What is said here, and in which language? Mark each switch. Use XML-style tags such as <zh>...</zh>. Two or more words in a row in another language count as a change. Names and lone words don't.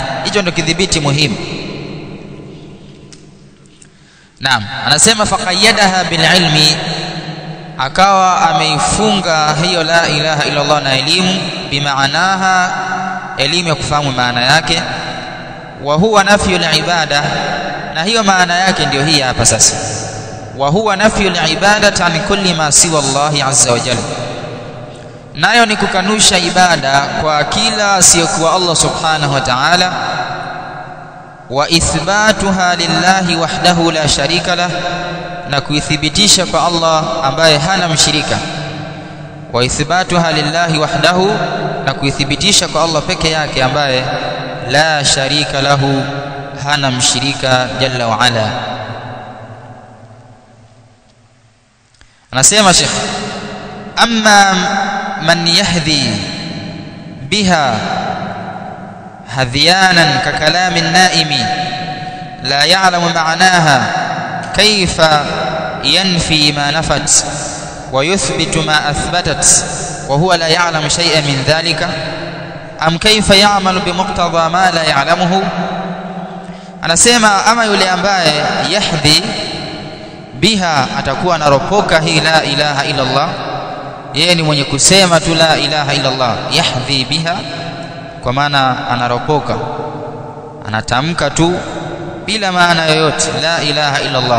<sw>Hicho ndio kidhibiti muhimu. Naam, anasema</sw> <ar>فقيدها بالعلم,</ar> <sw>akawa ameifunga hiyo</sw> <ar>لا إله إلا الله</ar> <sw>na elimu, bimaanaha, elimu ya kufahamu maana yake.</sw> <ar>وهو نفي العبادة,</ar> <sw>na hiyo maana yake ndio hii hapa sasa.</sw> <ar>وهو نفي العبادة عن كل ما سوى الله عز وجل,</ar> <sw>nayo ni kukanusha ibada kwa kila asiyokuwa</sw> <ar>الله سبحانه وتعالى. وإثباتها لله وحده لا شريك له,</ar> <sw>na kuithibitisha kwa Allah ambaye hana mshirika.</sw> <ar>وإثباتها لله وحده,</ar> <sw>na kuithibitisha kwa Allah peke yake ambaye</sw> <ar>لا شريك له,</ar> <sw>hana mshirika</sw> <ar>جل وعلا.</ar> <sw>Anasema Sheikh,</sw> <ar>أما من يهذي بها هذيانا ككلام النائم لا يعلم معناها كيف ينفي ما نفت ويثبت ما أثبتت وهو لا يعلم شيئا من ذلك أم كيف يعمل بمقتضى ما لا يعلمه.</ar> <sw>Anasema ama yule ambaye</sw> <ar>يهذي بها,</ar> <sw>atakuwa anaropoka hii</sw> <ar>لا إله إلا الله,</ar> <sw>yeye ni mwenye kusema tu</sw> <ar>لا إله إلا الله, يهذي بها</ar> <sw>kwa maana anaropoka, anatamka tu bila maana yoyote</sw> <ar>لا إله إلا الله.</ar>